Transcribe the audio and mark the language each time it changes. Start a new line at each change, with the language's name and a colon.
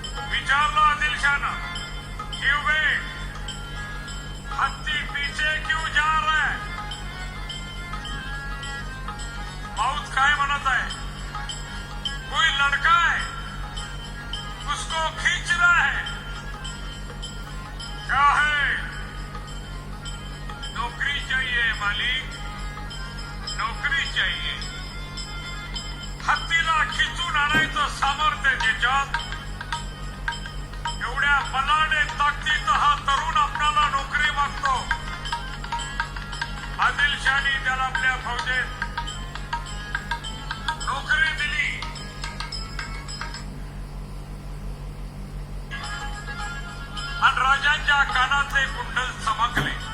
Marathi: विचारलं आदिलशाहनं,
Hindi: क्यों बे, हत्ती पीछे क्यों जा रहा है?
Marathi: माउथ काय म्हणत आहे,
Hindi: कोई लड़का है उसको खींच रहा है. क्या है? नौकरी चाहिए मालिक, नौकरी चाहिए.
Marathi: हत्तीला खिचून आणायचं सामर्थ्य ज्याच्यात, एवढ्या बलाढ्य ताकदीचा हा तरुण आपल्याला नोकरी मागतो. आदिलशाहनी त्याला आपल्या फौजेत नोकरी दिली आणि राजांच्या कानातले कुंडल चमकले.